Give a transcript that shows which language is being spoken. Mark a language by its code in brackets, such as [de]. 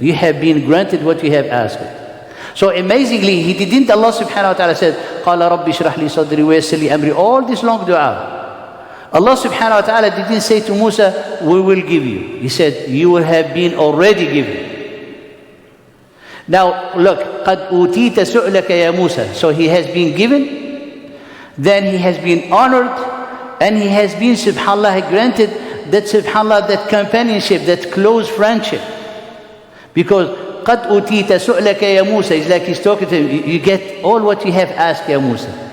[en] You have been granted what you have asked. So amazingly, He didn't, Allah subhanahu wa ta'ala said, [ar] قَالَ رَبِّ اشْرَحْ لِي صَدْرِي وَيَسِّرْ لِي أَمْرِي. [en] All this long dua. Allah subhanahu wa ta'ala didn't say to Musa, we will give you. He said, you will have been already given. Now look, [ar] قَدْ أُوتِيتَ سُؤْلَكَ يَا مُوسَى. [en] So he has been given, then he has been honored, and he has been, subhanAllah, granted that, subhanAllah, that companionship, that close friendship. Because [ar] قَدْ أُوتِيتَ سُؤْلَكَ يَا مُوسَى, [en] it's like he's talking to him, you get all what you have asked, Ya Musa.